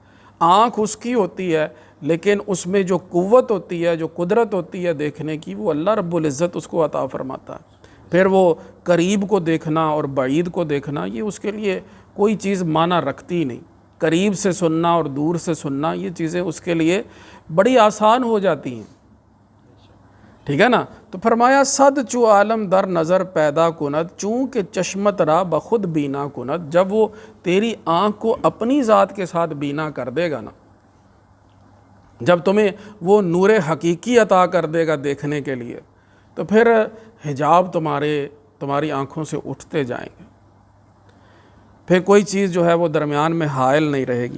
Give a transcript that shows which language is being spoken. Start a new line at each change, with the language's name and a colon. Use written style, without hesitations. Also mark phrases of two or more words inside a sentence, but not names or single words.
Urdu: آنکھ اس کی ہوتی ہے لیکن اس میں جو قوت ہوتی ہے، جو قدرت ہوتی ہے دیکھنے کی، وہ اللہ رب العزت اس کو عطا فرماتا ہے۔ پھر وہ قریب کو دیکھنا اور بعید کو دیکھنا، یہ اس کے لیے کوئی چیز معنی رکھتی نہیں۔ قریب سے سننا اور دور سے سننا، یہ چیزیں اس کے لیے بڑی آسان ہو جاتی ہیں، ٹھیک ہے نا۔ تو فرمایا
Persian: صد چو عالم در نظر پیدا کند چونکہ چشمت را بخود بینا کند،
Urdu: جب وہ تیری آنکھ کو اپنی ذات کے ساتھ بینا کر دے گا نا، جب تمہیں وہ نور حقیقی عطا کر دے گا دیکھنے کے لیے، تو پھر حجاب تمہاری آنکھوں سے اٹھتے جائیں گے، پھر کوئی چیز جو ہے وہ درمیان میں حائل نہیں رہے گی۔